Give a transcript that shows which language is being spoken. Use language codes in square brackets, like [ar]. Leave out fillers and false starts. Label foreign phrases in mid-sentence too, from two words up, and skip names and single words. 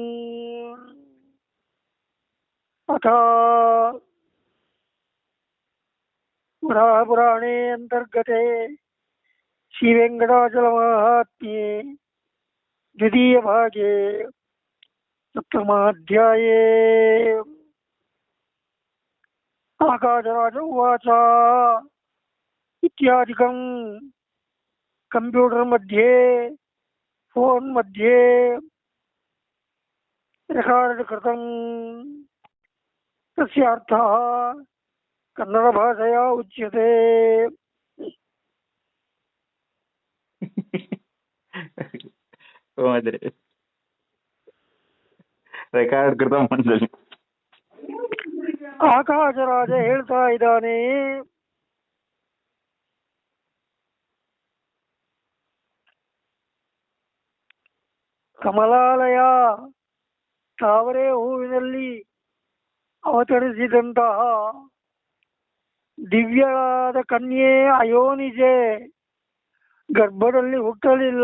[sa] अथ वराहपुराणे अन्तर्गते श्रीवेङ्कटाचलमाहात्म्ये द्वितीयभागे सप्तमाध्याये आकाशराज उवाच इत्यादिकं कंप्यूटर मध्ये फोन मध्ये रेकॉर्ड कृतं तस्य अर्थः कन्नड भाषया उच्यते [kn] ರೆಕಾರ್ಡ್ ಕೃತ ಮಂಡಳಿ ಆಕಾಶರಾಜ ಹೇಳ್ತಾ ಇದ್ದಾನೆ, ಕಮಲಾಲಯ ತಾವರೆ ಹೂವಿನಲ್ಲಿ ಅವತರಿಸಿದಂತಹ ದಿವ್ಯವಾದ ಕನ್ಯೆ ಅಯೋನಿಜೆ ಗರ್ಭದಲ್ಲಿ ಹುಟ್ಟಲಿಲ್ಲ.